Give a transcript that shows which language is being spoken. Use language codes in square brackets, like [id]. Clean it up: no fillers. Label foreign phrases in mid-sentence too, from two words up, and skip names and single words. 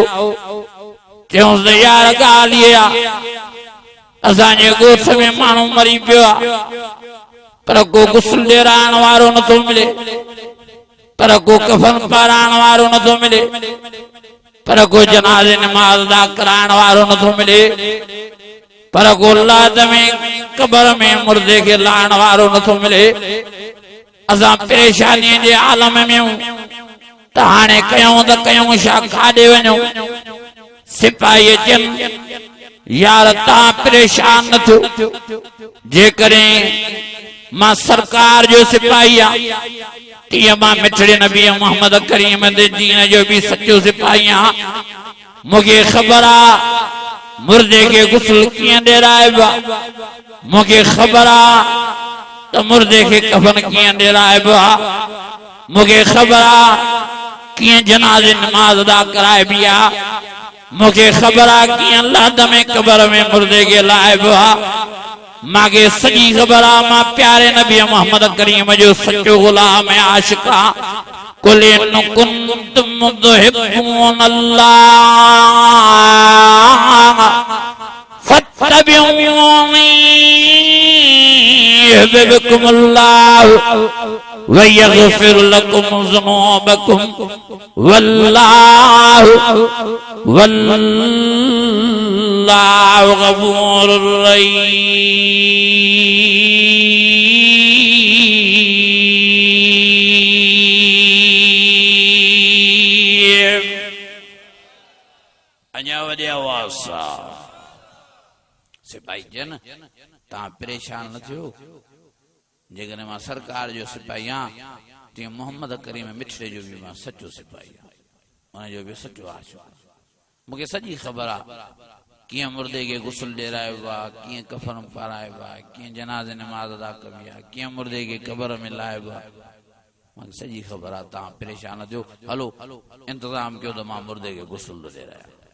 [sd] चयूंसि त यार ॻाल्हि इहा आहे, असांजे ॻोठ में माण्हू मरी पियो आहे, पर को गुस्ल ॾियाराइण वारो नथो मिले, पर को कफन पाराइण वारो नथो मिले, पर को जनाज़े नमाज़ अदा कराइण वारो नथो मिले। पर गोलाद में कबर में मुर्दे के लाण वारो न तो मिले असा परेशानी जे आलम में त हाणे कयूं त कयूं छा खाॾे वञूं सिपाही अचनि यार तव्हां परेशान न थियो जेकॾहिं मां सरकार जो सिपाही आहियां तीअं मां मिठड़े नबी मोहम्मद करीम दे दीन जो भी सच्चो सिपाही आहियां मूंखे ख़बर आ मुर्दे के गुस्ल कीअं ॾेराइबो आहे मूंखे ख़बर आ त मुर्दे के कफन कीअं ॾेराइबो आहे मूंखे ख़बर आ कीअं जनाज़े नमाज अदा कराइबी आहे मूंखे ख़बर आहे कीअं लाद में कबर में मुर्दे के लाइबो आहे मांखे सॼी ख़बर आहे मां प्यारे नबी मोहम्मद करीम जो सच्चो गुलाम ऐं आशिक़ आहियां [ar] قل إن كنتم تحبون الله فاتبعوني يحببكم الله ويغفر لكم ذنوبكم والله غفور رحيم. [sd] अञा वॾे आवाज़ सां सिपाही जन तव्हां परेशान न थियो जेकॾहिं मां सरकार जो सिपाही आहियां तीअं मोहम्मद करीम मिठड़े जो भी मां सच्चो सिपाही आहियां उनजो भी सच्चो आशिक़ मूंखे सॼी ख़बर आहे कीअं मुर्दे के गुस्ल ॾेराइबो आहे कीअं कफन पाराइबो आहे कीअं जनाज़े नमाज़ अदा कबी आहे कीअं मुर्दे के कबर में लाइबो आहे मूंखे सॼी ख़बर आहे तव्हां परेशान न थियो हलो इंतज़ाम कयो त मां मुर्दे के गुस्ल थो ॾेरायां